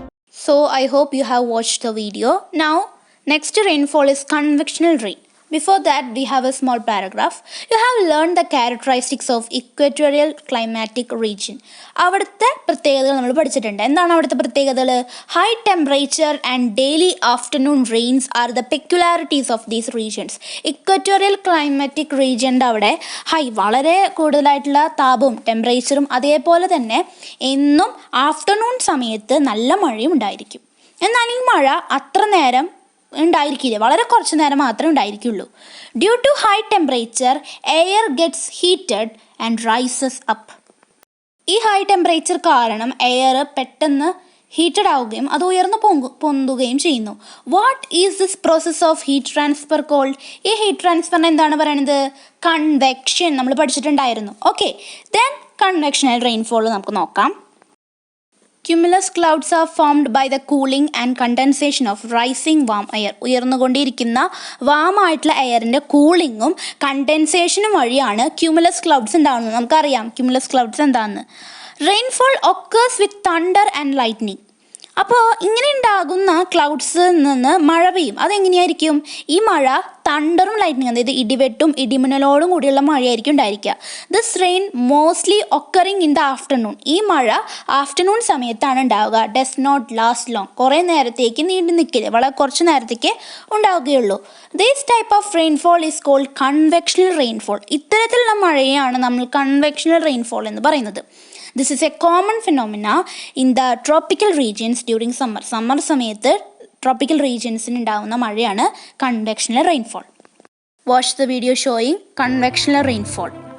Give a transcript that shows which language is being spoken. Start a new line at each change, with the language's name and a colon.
English: So I hope you have watched the video. Now next rainfall is convectional rain. Before that, we have a small paragraph. You have learned the characteristics of equatorial climatic region.
Malayalam: അവിടുത്തെ പ്രത്യേകതകൾ നമ്മൾ പഠിച്ചിട്ടുണ്ട്. എന്താണ് അവിടുത്തെ പ്രത്യേകതകൾ?
English: High temperature and daily afternoon rains are the peculiarities of these regions.
Malayalam: Equatorial climatic റീജിയൻ്റെ അവിടെ വളരെ കൂടുതലായിട്ടുള്ള താപവും ടെമ്പറേച്ചറും അതേപോലെ തന്നെ എന്നും ആഫ്റ്റർനൂൺ സമയത്ത് നല്ല മഴയും ഉണ്ടായിരിക്കും. എന്നാൽ ഈ മഴ അത്ര നേരം ഉണ്ടായിരിക്കില്ല, വളരെ കുറച്ച് നേരം മാത്രമേ ഉണ്ടായിരിക്കുള്ളൂ.
English: Due to high temperature air gets heated and rises up.
Malayalam: ഈ ഹൈ ടെമ്പറേച്ചർ കാരണം എയർ പെട്ടെന്ന് ഹീറ്റഡ് ആവുകയും അത് ഉയർന്നു പൊന്തുകയും ചെയ്യുന്നു.
English: What is this process of heat transfer called?
Malayalam: ഈ ഹീറ്റ് ട്രാൻസ്ഫറിന് എന്താണ് പറയുന്നത്? കൺവെക്ഷൻ. നമ്മൾ പഠിച്ചിട്ടുണ്ടായിരുന്നു. ഓക്കെ, ദെൻ കൺവെക്ഷണൽ റെയിൻഫോൾ നമുക്ക് നോക്കാം.
English: Cumulus clouds are formed by the cooling and condensation of rising warm air.
Malayalam: ഉയർന്നുകൊണ്ടിരിക്കുന്ന വാമായിട്ടുള്ള എയറിൻ്റെ കൂളിങ്ങും കണ്ടൻസേഷനും വഴിയാണ് ക്യൂമുലസ് ക്ലൗഡ്സ് ഉണ്ടാകുന്നത്. നമുക്കറിയാം ക്യൂമുലസ് ക്ലൗഡ്സ് എന്താണെന്ന്.
English: Rainfall occurs with thunder and lightning.
Malayalam: അപ്പോൾ ഇങ്ങനെ ഉണ്ടാകുന്ന ക്ലൗഡ്സിൽ നിന്ന് മഴ പെയ്യും. അതെങ്ങനെയായിരിക്കും? ഈ മഴ തണ്ടറും ലൈറ്റ്നിങ്, അതായത് ഇടിവെട്ടും ഇടിമിന്നലോടും കൂടിയുള്ള മഴയായിരിക്കും ഉണ്ടായിരിക്കുക.
English: This rain mostly occurring in the afternoon.
Malayalam: ഈ മഴ ആഫ്റ്റർനൂൺ സമയത്താണ് ഉണ്ടാവുക.
English: Does not last long.
Malayalam: കുറേ നേരത്തേക്ക് നീണ്ടു നിൽക്കില്ല, വളരെ കുറച്ച് നേരത്തേക്ക് ഉണ്ടാവുകയുള്ളൂ.
English: This type of rainfall is called convectional rainfall.
Malayalam: ഇത്തരത്തിലുള്ള മഴയാണ് നമ്മൾ കൺവെക്ഷണൽ റെയിൻഫോൾ എന്ന് പറയുന്നത്.
English: This is a common phenomena in the tropical regions during summer.
Malayalam: Summer സമയത്ത് ട്രോപ്പിക്കൽ റീജിയൻസിന് ഉണ്ടാകുന്ന മഴയാണ് convectional rainfall.
English: Watch the video showing convectional rainfall.